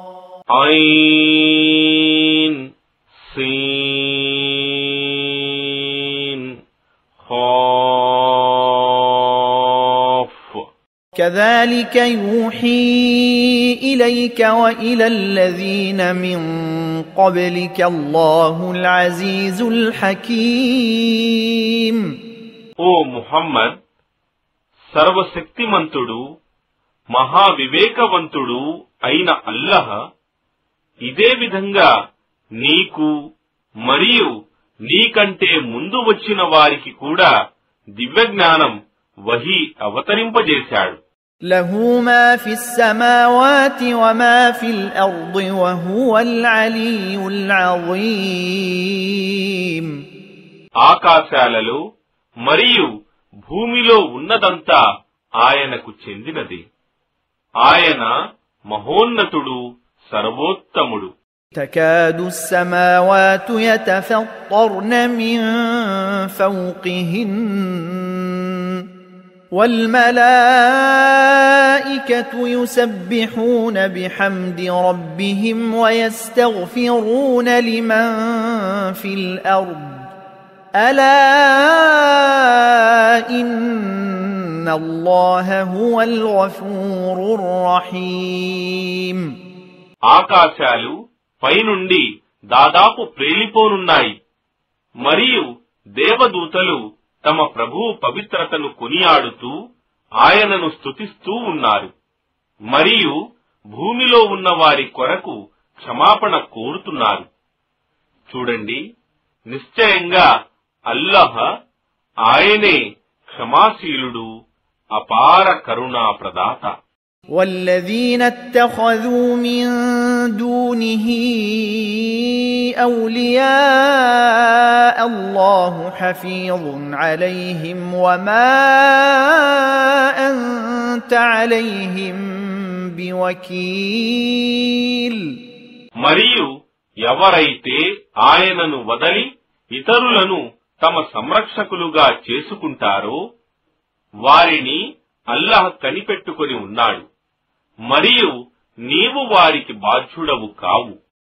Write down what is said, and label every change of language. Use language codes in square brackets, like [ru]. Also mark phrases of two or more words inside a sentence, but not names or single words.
[ar] عين سين قاف كذلك يوحي إليك وإلى الذين من قبلك الله العزيز الحكيم [te] ఓ ముహమ్మద్, సర్వశక్తిమంతుడు మహావివేకవంతుడు అయిన అల్లాహ్ ఇదే విధంగా నీకు మరియు నీకంటే ముందు వచ్చిన వారికి కూడా దివ్యజ్ఞానం వహీ అవతరింపజేశాడు. [ar] له ما في السماوات وما في الأرض وهو العلي العظيم [te] ఆకాశాలలో మరియు భూమిలో ఉన్నదంతా ఆయనకు చెందినది. ఆయన మహోన్నతుడు, సర్వోత్తముడు. [ar] تكاد السماوات يتفطرن من فوقهن والملائكة يسبحون بحمد ربهم ويستغفرون لمن في الأرض ألا إن الله هو الغفور الرحيم [te] ఆకాశాలు పైనుండి దాదాపు ప్రేలిపోనున్నాయి మరియు దేవదూతలు తమ ప్రభువు పవిత్రతను కొనియాడుతూ ఆయనను స్తుతిస్తూ ఉన్నారు మరియు భూమిలో ఉన్న వారి కొరకు క్షమాపణ కోరుతున్నారు. చూడండి, నిశ్చయంగా అల్లాహ్ ఆయనే క్షమాశీలుడు, అపార కరుణా ప్రదాత. [ar] والذين اتخذوا من دونه أولياء الله حفيظ عليهم وما أنت عليهم بوكيل [te] మరియు ఎవరైతే ఆయనను వదలి ఇతరులను తమ సంరక్షకులుగా చేసుకుంటారో వారిని అల్లాహ్ కనిపెట్టుకొని ఉన్నాడు మరియు నీవు వారికి బాధ్యుడవు కావు.